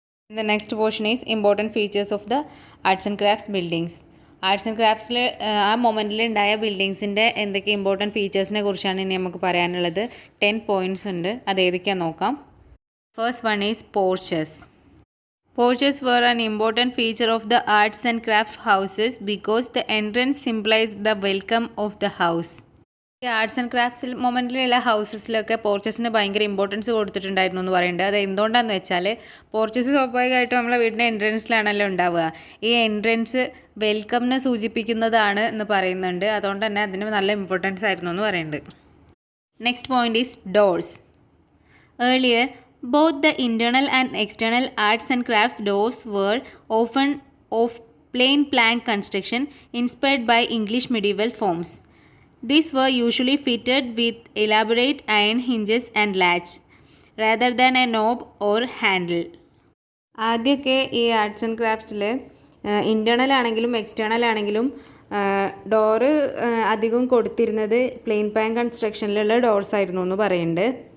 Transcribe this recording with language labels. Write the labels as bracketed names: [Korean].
[English] The next portion is important features of the arts and crafts buildings. [Malayalam] Arts and ക്രാഫ്റ്റ്സിൽ ആ മൊമെൻറ്റിൽ ഉണ്ടായ ബിൽഡിങ്സിൻ്റെ എന്തൊക്കെ important ഫീച്ചേഴ്സിനെ കുറിച്ചാണ് ഇനി നമുക്ക് പറയാനുള്ളത്. 10 പോയിൻറ്റ്സ് ഉണ്ട്, അത് ഏതൊക്കെയാണെന്ന് നോക്കാം. [English] First one is porches. Porches were an important feature of the arts and craft houses because the entrance symbolized the welcome of the house. [Malayalam] ഈ ആർട്സ് ആൻഡ് ക്രാഫ്റ്റ്സിൽ മൊമെൻറ്റിലുള്ള ഹൗസസിലൊക്കെ പോർച്ചസിന് ഭയങ്കര ഇമ്പോർട്ടൻസ് കൊടുത്തിട്ടുണ്ടായിരുന്നു എന്ന് പറയുന്നുണ്ട്. അത് എന്തുകൊണ്ടാണെന്ന് വെച്ചാൽ പോർച്ചസ് സ്വാഭാവികമായിട്ടും നമ്മളെ വീടിൻ്റെ എൻട്രൻസിലാണല്ലോ ഉണ്ടാവുക. ഈ എൻട്രൻസ് വെൽക്കമിനെ സൂചിപ്പിക്കുന്നതാണ് എന്ന് പറയുന്നുണ്ട്. അതുകൊണ്ട് തന്നെ അതിന് നല്ല ഇമ്പോർട്ടൻസ് ആയിരുന്നു എന്ന് പറയുന്നുണ്ട്. [English] Next point is doors. Earlier both the internal and external arts and crafts doors were often of plain plank construction inspired by English medieval forms. These were usually fitted with elaborate iron hinges and latch rather than a knob or handle. [Malayalam] ആദ്യമൊക്കെ ഈ arts and ക്രാഫ്റ്റ്സിൽ internal ആണെങ്കിലും external ആണെങ്കിലും door അധികം കൊടുത്തിരുന്നത് plain pan കൺസ്ട്രക്ഷനിലുള്ള doors ആയിരുന്നു എന്ന് പറയുന്നുണ്ട്.